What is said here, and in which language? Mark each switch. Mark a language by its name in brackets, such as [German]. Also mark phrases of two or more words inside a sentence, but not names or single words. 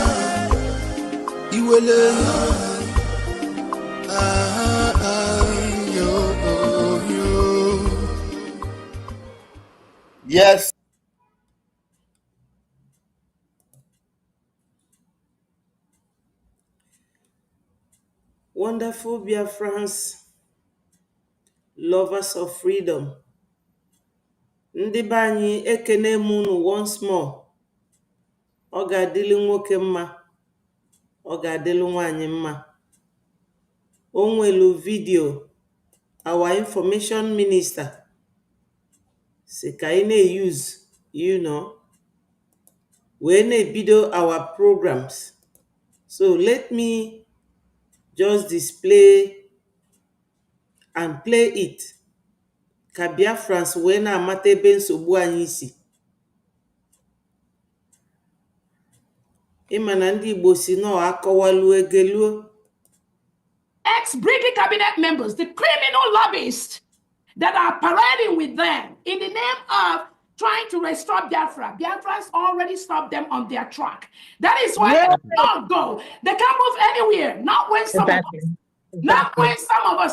[Igbo] iwele yo. [English] Yes. Wonderful Biafrans, lovers of freedom. [Igbo] Ndị be anyị ekene m unu [English] once more. [Igbo] Ọ ga-adịlị nwoke mma, ọ ga-adịlị nwaanyị mma. O nwelu video [English] our information minister [Igbo] si ka anyị na-use, wee na-ebido [English] our programs. So let me just display and play it. [Igbo] Ka Biafrans wee na-amata ebe nsogbu anyị si. Ịma na ndị Igbo si nọ akọwalu egeluo. [English] Ex-Brigadier cabinet members, the criminal lobbyists that are parading with them in the name of trying to restore Biafra. Biafrans already stopped them on their track. That is why they don't go. They can't move anywhere. Not when some of us. Not when some of us.